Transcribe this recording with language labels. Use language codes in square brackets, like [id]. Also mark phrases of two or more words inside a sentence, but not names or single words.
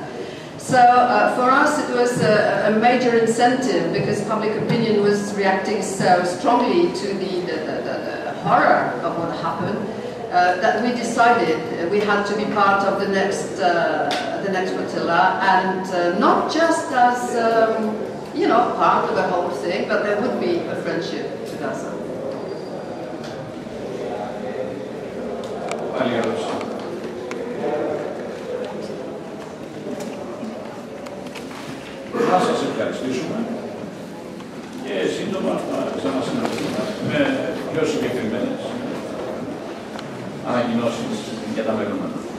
[en] So for us it was a major incentive, because public opinion was reacting so strongly to the horror of what happened, that we decided we had to be part of the next flotilla, and not just as you know, part of the whole thing, but there would be a friendship to Gaza. [el] Να σας ευχαριστήσουμε και σύντομα θα ξανασυναντηθούμε με πιο συγκεκριμένες ανακοινώσεις για τα μέλλον.